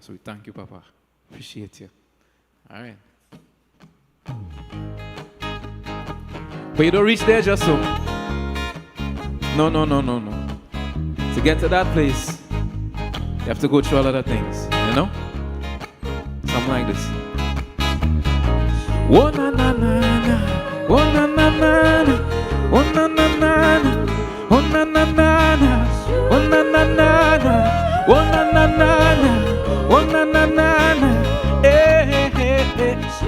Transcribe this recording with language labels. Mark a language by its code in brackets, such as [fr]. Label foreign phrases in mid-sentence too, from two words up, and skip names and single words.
[en] So we thank you, Papa. Appreciate you. All right. But you don't reach there just so. No. To get to that place, you have to go through a lot of things, you know? Something like this. Oh na na na na, oh na na na na, oh na na na na, oh na na na na, oh na na na na, oh na na na na, oh na na na na, eh eh eh.